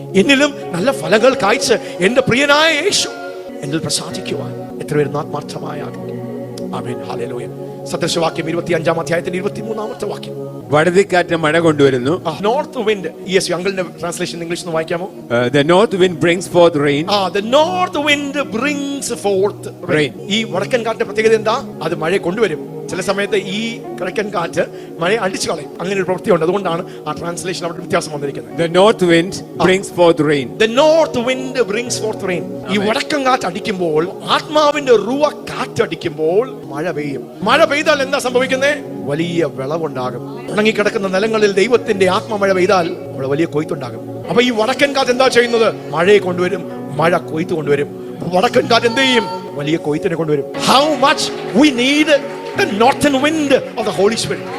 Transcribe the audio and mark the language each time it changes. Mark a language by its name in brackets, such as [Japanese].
[Malayalam] എന്നിലും നല്ല ഫലങ്ങൾ കായ്ച്ച് എന്റെ പ്രിയനായ യേശു എന്നിൽ പ്രസാദിക്കുവാൻ എത്ര പേര് ആത്മാർത്ഥമായ ആമേൻ. ഹല്ലേലൂയ. സദൃശവാക്യം 25-ാം അധ്യായത്തിന്റെ 23-ാമത്തെ വാക്യം. വടതിക്കാറ്റ് മഴ കൊണ്ടുവരുന്നു. [English] North wind. [Malayalam] യെസ്, അങ്കിളിന്റെ ട്രാൻസ്ലേഷൻ ഇംഗ്ലീഷ് ഒന്ന് വായിക്കാമോ? [English] The north wind brings forth rain. The north wind brings forth rain. [Malayalam] ഈ വടക്കൻ കാറ്റിന്റെ പ്രത്യേകത എന്താ? അത് മഴ കൊണ്ടുവരും. ചില സമയത്ത് ഈ കിഴക്കൻ കാറ്റ് മഴ അടിച്ചു കളയും. അങ്ങനെ ഒരു പ്രവൃത്തിയുണ്ട്. അതുകൊണ്ടാണ് ആ ട്രാൻസ്ലേഷൻ അവിടെ വ്യത്യാസം വന്നിരിക്കുന്നത്. [English] The north wind brings forth rain. The north wind brings forth rain. [Malayalam] ഈ വടക്കൻ കാറ്റ് അടിക്കുമ്പോൾ, ആത്മാവിന്റെ റുവ കാറ്റ് അടിക്കുമ്പോൾ മഴ പെയ്യും. മഴ പെയ്താൽ എന്താ സംഭവിക്കുന്നത്? വലിയ വിളവുണ്ടാകും. ഉണങ്ങിക്കിടക്കുന്ന നിലങ്ങളിൽ ദൈവത്തിന്റെ ആത്മമഴ പെയ്താൽ അവിടെ വലിയ കൊയ്ത്തുണ്ടാകും. അപ്പൊ ഈ വടക്കൻ കാറ്റ് എന്താ ചെയ്യുന്നത്? മഴയെ കൊണ്ടുവരും, മഴ കൊയ്ത്ത് കൊണ്ടുവരും. വടക്കൻ കാറ്റ് എന്ത് ചെയ്യും? വലിയ കൊയ്ത്തിനെ കൊണ്ടുവരും. [English] How much we need the northern wind of the Holy Spirit.